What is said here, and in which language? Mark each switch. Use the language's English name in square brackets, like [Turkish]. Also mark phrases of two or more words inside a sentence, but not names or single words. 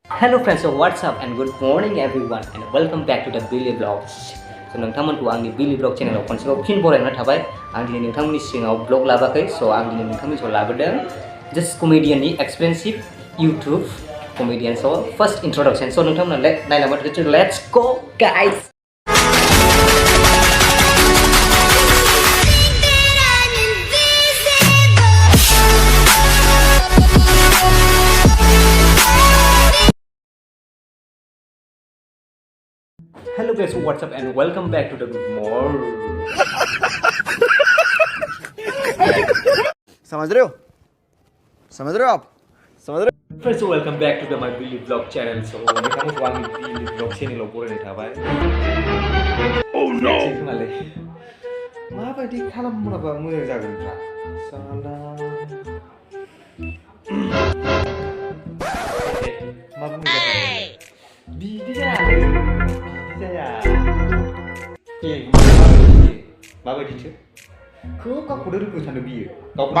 [English] Hello friends, so what's up and good morning everyone and welcome back to the Billy Vlogs. [Bodo] So नोंथांमोनखौ आंनि Billy Vlog channel आव खनसेबाव फिन बरायना थाबाय। आं दिनै नोंथांमोननि सिगाङाव vlog लाबाखै, so आं दिनै नोंथांमोननि सिगाङाव लाबोदों [English] just comedian [Bodo] नि [English] expensive YouTube comedian so first introduction. [Bodo] So नोंथांमोना नायलांबाय थादो, [English] let's go guys. Hello guys, what's up and welcome back to the good morning. [Hindi] समझ रहे हो आप समझ रहे हो [English] Friends, so welcome back to my Billy Vlog channel. [Bodo] So नोंथांमोनखौ आंनि Billy Vlog channel आव बरायनाय थाबाय. [English] Oh no! [Bodo] माबायदि खालामोबा मोजां जागोनब्रा साला मा बुंनो बिदि जाया माबायदिथो खोब गावखौनो रोंगौ सानदों बियो गावखौनो